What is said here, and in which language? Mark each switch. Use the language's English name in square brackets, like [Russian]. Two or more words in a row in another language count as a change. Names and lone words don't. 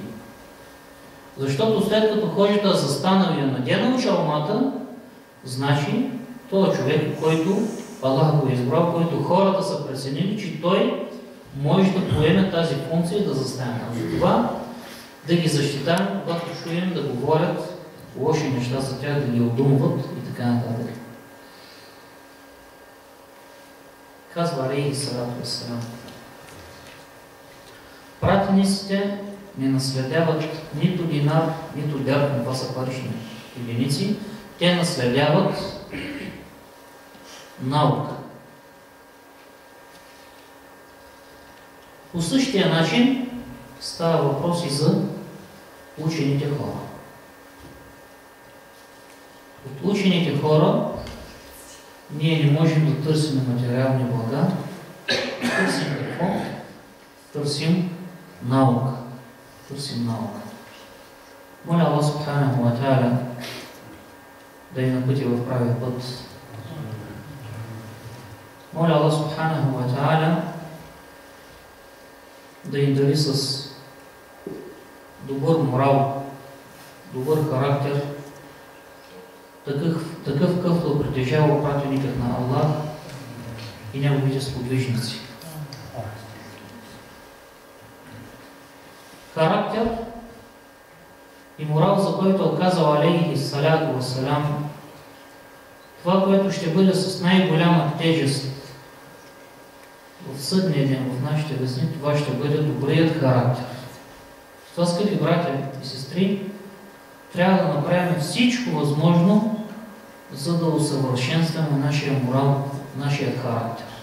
[Bulgarian] Защото след като хожата застанал и наденал чалмата, значи този човек, който Аллах го е избрал, който хората са преценили, че той може да поеме тази функция и да застане. Това да ги защитаваме, когато чуем да говорят лоши неща за тях, да ги обдумват и така нататък. Казва [Arabic] عليه الصلاة والسلام: [Bulgarian] пратениците не наследяват нито динар, нито дирхам, това са парични единици, те наследяват наука. По същия начин става въпрос и за учените хора. От учените хора ние не можем да търсим материални блага. Търсим какво? Търсим наука. Търсим наука. Моля Аллах [Arabic] سبحانه وتعالى [Bulgarian] да ни напъти в правия път. Моля Аллах [Arabic] سبحانه وتعالى [Bulgarian] да ни даде с добър морал, добър характер, такъв какъвто притежава пратеникът на Аллах и неговите сподвижници. Характер и морал, за който е казал [Arabic] عليه الصلاة والسلام, [Bulgarian] това, което ще бъде с най-голяма тежест в съдния ден, в нашите везни, това ще бъде добрият характер. Това, скъпи братя и сестри, трябва да направим всичко възможно, за да усъвършенстваме нашия морал, нашия характер.